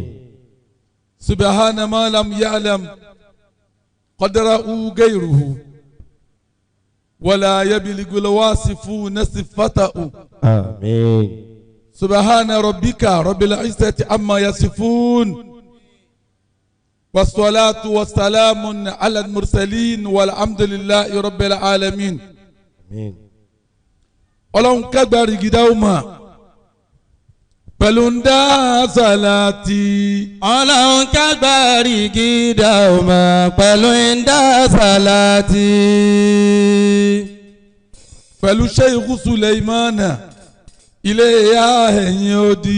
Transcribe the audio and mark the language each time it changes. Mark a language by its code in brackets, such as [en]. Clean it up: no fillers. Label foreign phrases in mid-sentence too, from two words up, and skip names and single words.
[ar] سبحان ما لم يعلم قدره غيره ولا يبلغ الواصفون صفته. آمين. سبحان ربك رب العزة عما يصفون والصلاة والسلام على المرسلين والحمد لله رب العالمين. آمين. [yo] Ọlọ́run kágbárí gidá ó mà pẹ̀lú ń dá sàlátì. Ọlọ́run kágbárí gidá ó mà pẹ̀lú ń dá sàlátì. Pẹ̀lú Sheikh Suleimana ilé ìyá ẹ̀yìn odi.